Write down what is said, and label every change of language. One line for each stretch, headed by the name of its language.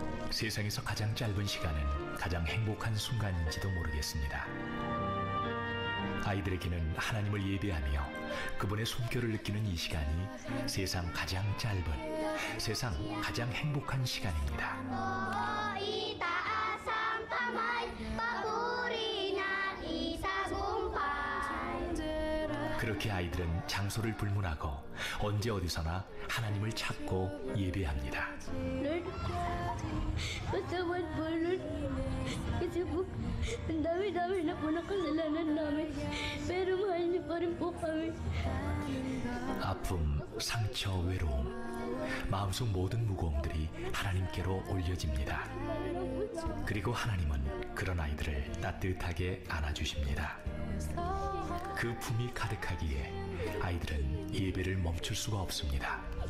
Korean: 세상에서 가장 짧은 시간은 가장 행복한 순간인지도 모르겠습니다. 아이들에게는 하나님을 예배하며 그분의 숨결을 느끼는 이 시간이 세상 가장 짧은, 세상 가장 행복한 시간입니다.
Filipino: itaas ang kamay, papuri ng isagumpay.
Korean: 그렇게 아이들은 장소를 불문하고 언제 어디서나 하나님을 찾고 예배합니다.
Filipino: Lord, pasawad po, Lord. Kasi po, ang dami-dami na po ng kasalanan namin. Pero mahal niyo pa rin po kami.
Korean: 아픔, 상처, 외로움, 마음속 모든 무거움들이 하나님께로 올려집니다. 그리고 하나님은 그런 아이들을 따뜻하게 안아주십니다. 그 품이 가득하기에 아이들은 예배를 멈출 수가 없습니다.